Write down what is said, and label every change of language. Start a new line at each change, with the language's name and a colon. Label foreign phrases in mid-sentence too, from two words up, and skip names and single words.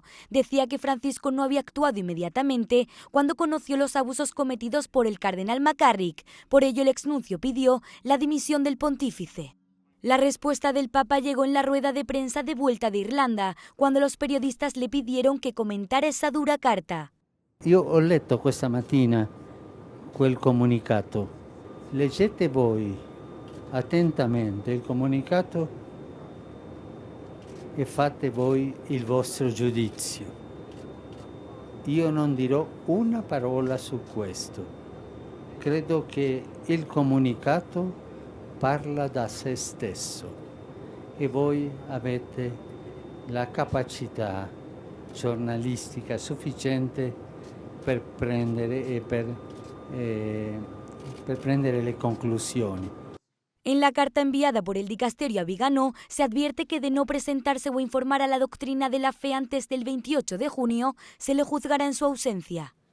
Spanish: Decía que Francisco no había actuado inmediatamente cuando conoció los abusos cometidos por el cardenal McCarrick. Por ello el exnuncio pidió la dimisión del pontífice. La respuesta del Papa llegó en la rueda de prensa de vuelta de Irlanda, cuando los periodistas le pidieron que comentara esa dura carta.
Italian: Io ho letto questa mattina quel comunicato. Leggete voi attentamente il comunicato e fate voi il vostro giudizio. Io non dirò una parola su questo. Credo che il comunicato parla da se stesso e voi avete la capacità giornalistica sufficiente per prendere le conclusioni.
Spanish: En la carta enviada por el dicasterio a Viganó se advierte que de no presentarse o informar a la doctrina de la fe antes del 28 de junio, se le juzgará en su ausencia.